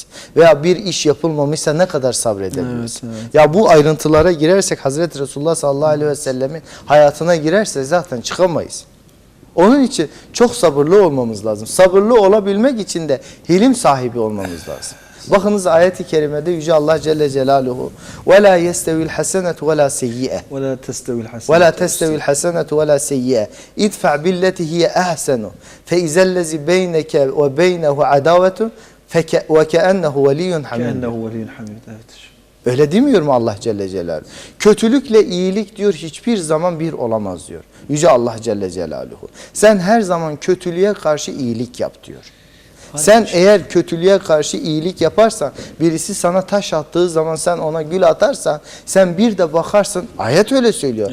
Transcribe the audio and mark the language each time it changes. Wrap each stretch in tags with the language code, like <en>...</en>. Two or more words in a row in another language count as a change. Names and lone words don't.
<tr>Veya bir iş yapılmamışsa ne kadar sabredebiliriz. Evet, evet. Ya bu ayrıntılara girersek Hazreti Resulullah</tr> <ar>صلى الله عليه وسلم</ar> <tr>hayatına girersek zaten çıkamayız. Onun için çok sabırlı olmamız lazım. Sabırlı olabilmek için de hilim sahibi olmamız lazım. Bakınız ayet-i kerimede Yüce Allah</tr> <ar>جل جلاله وَلَا يَسْتَوِي الْحَسَنَةُ وَلَا سَيِّئَةُ وَلَا تَسْتَوِي الْحَسَنَةُ وَلَا تَسْتَوِي الْحَسَنَةُ وَلَا سَيِّئَةُ اِدْفَعْ بِالَّتِي هِيَ أَحْسَنُ فَإِذَا الَّذِي بَيْنَكَ وَبَيْنَهُ عَدَاوَةٌ وَكَأَنَّهُ وَلِيٌّ حَمِيدٌ. كَأَنَّهُ وَلِيٌّ حَمِيدٌ.</ar> <tr>Evet. Öyle demiyor mu Allah</tr> <ar>جل جلاله?</ar> <tr>Kötülükle iyilik diyor hiçbir zaman bir olamaz diyor. Yüce Allah</tr> <ar>جل جلاله.</ar> <tr>Sen her zaman kötülüğe karşı iyilik yap diyor. Sen eğer kötülüğe karşı iyilik yaparsan, birisi sana taş attığı zaman sen ona gül atarsan, sen bir de bakarsın, ayet öyle söylüyor.</tr>